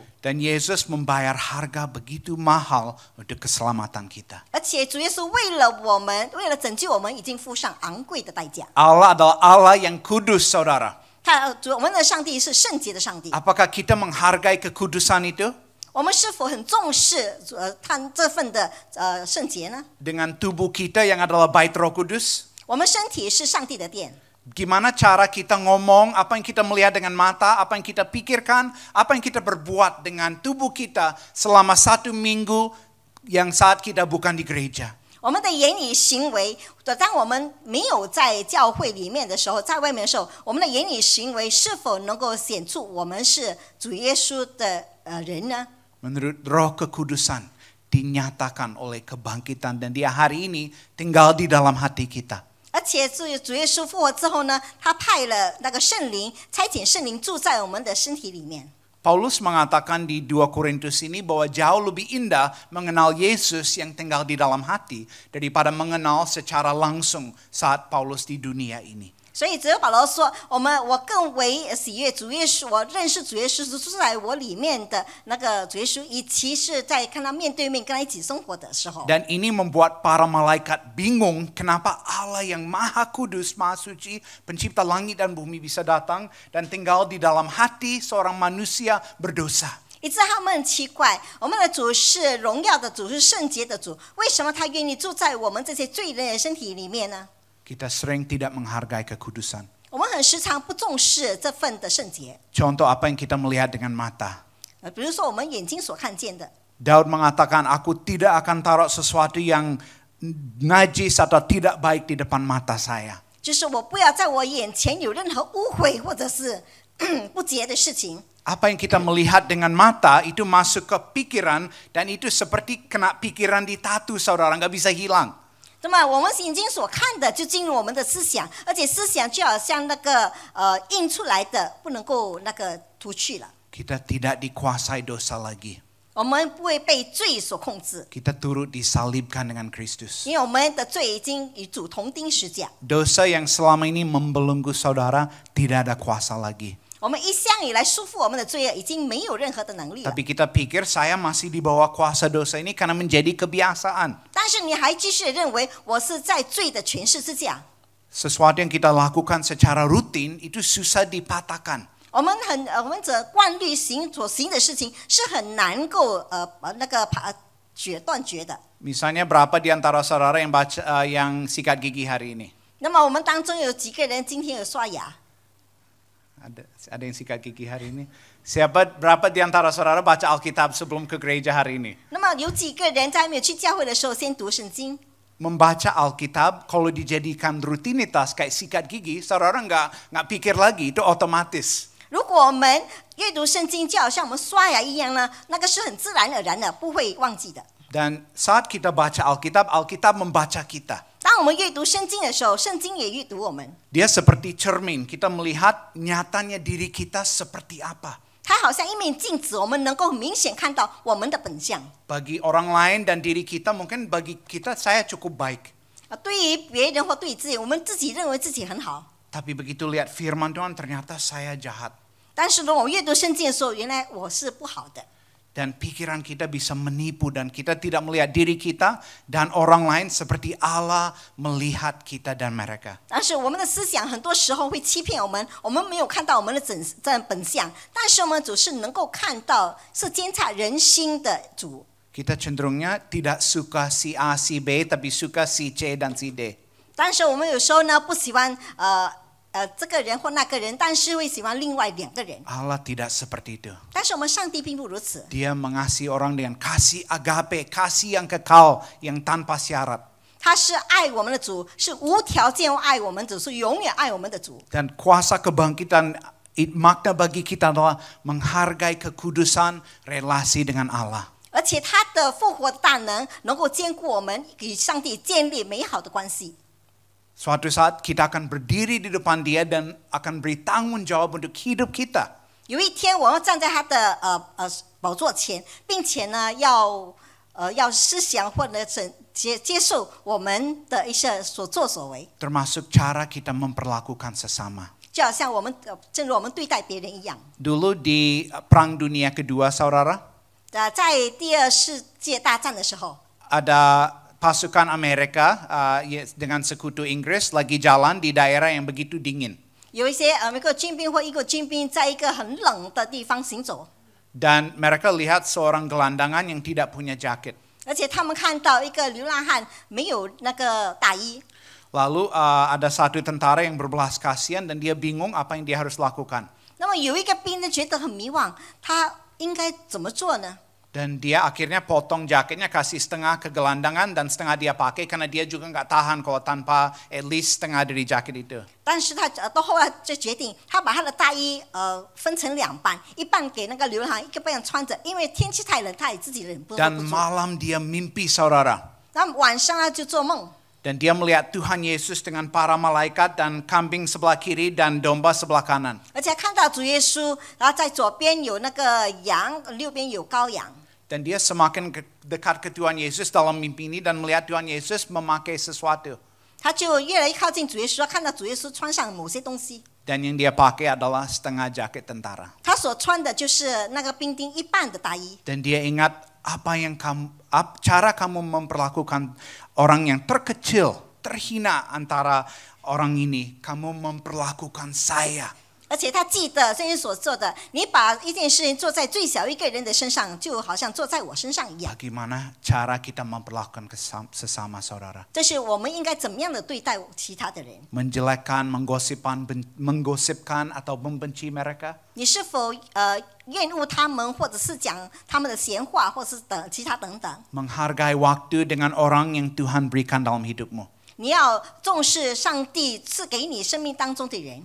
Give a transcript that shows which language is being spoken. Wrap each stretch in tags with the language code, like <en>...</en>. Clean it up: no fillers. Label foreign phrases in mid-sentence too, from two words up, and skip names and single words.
<id>Dan Yesus membayar harga begitu mahal untuk keselamatan kita.</id> <zh>而且主耶稣为了拯救我们，已经付上昂贵的代价。</zh> <id>Allah adalah Allah yang kudus, saudara.</id> <zh>我们的上帝是圣洁的上帝。</zh> <id>Apakah kita menghargai kekudusan itu?</id> <zh>我们是否很重视他这份的圣洁呢？</zh> <id>Dengan tubuh kita yang adalah bait Roh Kudus?</id> <zh>我们身体是上帝的殿，</zh> <id>Gimana cara kita ngomong, apa yang kita melihat dengan mata, apa yang kita pikirkan, apa yang kita berbuat dengan tubuh kita selama 1 minggu yang saat kita bukan di gereja.</id> <zh>我们的言语行为，当我们没有在教会里面的时候，在外面的时候，我们的言语行为是否能够显出我们是主耶稣的人呢？</zh> <id>Menurut Roh Kekudusan dinyatakan oleh kebangkitan dan dia hari ini tinggal di dalam hati kita.</id> <zh>而且主耶稣复活之后呢，他派了那个圣灵，差遣圣灵住在我们的身体里面。</zh> <id>Paulus mengatakan di 2 Korintus ini bahwa jauh lebih indah mengenal Yesus yang tinggal di dalam hati daripada mengenal secara langsung saat Paulus di dunia ini.</id> <zh>所以只有保罗说，我更为喜悦主耶稣，我认识主耶稣是住在我里面的那个主耶稣，以其是在看他面对面跟他一起生活的时候。</zh> <id>Dan ini membuat para malaikat bingung kenapa Allah yang maha kudus, maha suci, pencipta langit dan bumi bisa datang dan tinggal di dalam hati seorang manusia berdosa.</id> <zh>以致他们很奇怪，我们的主是荣耀的主，是圣洁的主，为什么他愿意住在我们这些罪人的身体里面呢？</zh> <id>Kita sering tidak menghargai kekudusan.</id> <zh>我们很时常不重视这份的圣洁。</zh> <id>Contoh apa yang kita melihat dengan mata.</id> <zh>比如说我们眼睛所看见的，</zh> <id>Daud mengatakan, aku tidak akan taruh sesuatu yang najis atau tidak baik di depan mata saya.</id> <zh>就是我不要在我眼前有任何污秽或者是不洁的事情。</zh> <id>Apa yang kita melihat dengan mata itu masuk ke pikiran dan itu seperti kena pikiran di tatu, saudara, nggak bisa hilang.</id> <zh>那么我们眼睛所看的就进入我们的思想，而且思想就好像那个印出来的，不能够那个涂去了。</zh> <id>Kita tidak dikuasai dosa lagi.</id> <zh>我们不会被罪所控制，</zh> <id>Kita turut disalibkan dengan Kristus.</id> <zh>因为我们的罪已经与主同钉十架。</zh> <id>Dosa yang selama ini membelenggu saudara tidak ada kuasa lagi.</id> <zh>我们一向以来束缚我们的罪恶已经没有任何的能力了。</zh> <id>Tapi kita pikir saya masih di bawah kuasa dosa ini karena menjadi kebiasaan.</id> <zh>但是你还继续认为我是在罪的权势之下。</zh> <id>Sesuatu yang kita lakukan secara rutin itu susah dipatahkan.</id> <zh>我们这惯律所行的事情是很难够那个断绝的。</zh> <id>Misalnya berapa di antara saudara yang baca yang sikat gigi hari ini?</id> <zh>那么我们当中有几个人今天有刷牙？</zh> <id>Ada yang sikat gigi hari ini? Berapa di antara saudara baca Alkitab sebelum ke gereja hari ini?</id> <zh>那么有几个人在没有去教会的时候先读圣经？</zh> <id>Membaca Alkitab kalau dijadikan rutinitas kayak sikat gigi, saudara nggak pikir lagi, itu otomatis.</id> <zh>如果我们阅读圣经就好像我们刷牙一样呢，那个是很自然而然的，不会忘记的。</zh> <id>Dan saat kita baca Alkitab, Alkitab membaca kita.</id> <zh>当我们阅读圣经的时候，圣经也阅读我们。</zh> <id>Dia seperti cermin, kita melihat nyatanya diri kita seperti apa.</id> <zh>它好像一面镜子，我们能够明显看到我们的本相。</zh> <id>Bagi orang lain dan diri kita, mungkin bagi kita saya cukup baik.</id> <zh>对于别人或对自己，我们自己认为自己很好。</zh> <id>Tapi begitu lihat firman Tuhan, ternyata saya jahat.</id> <zh>但是呢，我阅读圣经的时候，原来我是不好的。</zh> <id>Dan pikiran kita bisa menipu dan kita tidak melihat diri kita dan orang lain seperti Allah melihat kita dan mereka.</id> <zh>但是我们的思想很多时候会欺骗我们，我们没有看到我们的本相，但是我们主是能够看到，是监察人心的主。</zh> <id>Kita cenderungnya tidak suka si A, si B, tapi suka si C dan si D.</id> <zh>但是我们有时候呢，不喜欢这个人或那个人，但是会喜欢另外两个人。</zh> <id>Allah tidak seperti itu.</id> <zh>但是我们上帝并不如此，</zh> <id>Dia mengasihi orang dengan kasih agape, kasih yang kekal, yang tanpa syarat.</id> <zh>他是爱我们的主，是无条件爱我们的主，是永远爱我们的主。</zh> <id>Dan kuasa kebangkitan, makna bagi kita adalah menghargai kekudusan relasi dengan Allah.</id> <zh>而且他的复活的大能能够兼顾我们与上帝建立美好的关系。</zh> <id>Suatu saat kita akan berdiri di depan Dia dan akan beri tanggung jawab untuk hidup kita.</id> <zh>有一天，我们站在他的宝座前，并且呢，要思想或者接受我们的一些所作所为，</zh> <id>Termasuk cara kita memperlakukan sesama.</id> <zh>就好像正如我们对待别人一样。</zh> <id>Dulu di Perang Dunia Kedua, saudara,</id> <zh>在第二世界大战的时候，</zh> <id>ada pasukan Amerika dengan sekutu Inggris lagi jalan di daerah yang begitu dingin.</id> <zh>有一些美国军兵或英国军兵在一个很冷的地方行走，</zh> <id>Dan mereka lihat seorang gelandangan yang tidak punya jaket.</id> <zh>而且他们看到一个流浪汉没有那个大衣。</zh> <id>Lalu ada satu tentara yang berbelas kasihan dan dia bingung apa yang dia harus lakukan.</id> <zh>那么有一个兵呢觉得很迷惘，他应该怎么做呢？</zh> <id>Dan dia akhirnya potong jaketnya, kasih setengah ke gelandangan dan setengah dia pakai karena dia juga nggak tahan kalau tanpa</id> <en>at least</en> <id>setengah dari jaket itu.</id> <zh>但是他到后来就决定，他把他的大衣分成2半，一半给那个流浪汉，一个半穿着，因为天气太冷，他也自己忍不住。</zh> <id>Dan malam dia mimpi, saudara.</id> <zh>那晚上他就做梦，</zh> <id>Dan dia melihat Tuhan Yesus dengan para malaikat dan kambing sebelah kiri dan domba sebelah kanan.</id> <zh>而且看到主耶稣，然后在左边有那个羊，右边有羔羊。</zh> <id>Dan dia semakin dekat ke Tuhan Yesus dalam mimpi ini dan melihat Tuhan Yesus memakai sesuatu.</id> <zh>他就越来越靠近主耶稣，看到主耶稣穿上某些东西。</zh> <id>Dan yang dia pakai adalah setengah jaket tentara.</id> <zh>他所穿的就是那个兵丁一半的大衣。</zh> <id>Dan dia ingat cara kamu memperlakukan orang yang terkecil, terhina antara orang ini, kamu memperlakukan saya.</id> <zh>而且他记得圣经所做的，你把一件事情做在最小一个人的身上，就好像做在我身上一样。</zh> <id>Bagaimana cara kita memperlakukan sesama saudara?</id> <zh>这是我们应该怎么样的对待其他的人？</zh> <id>Menjelekkan, menggosipkan atau membenci mereka?</id> <zh>你是否厌恶他们，或者是讲他们的闲话，或是其他等等？</zh> <id>Menghargai waktu dengan orang yang Tuhan berikan dalam hidupmu.</id> <zh>你要重视上帝赐给你生命当中的人。</zh>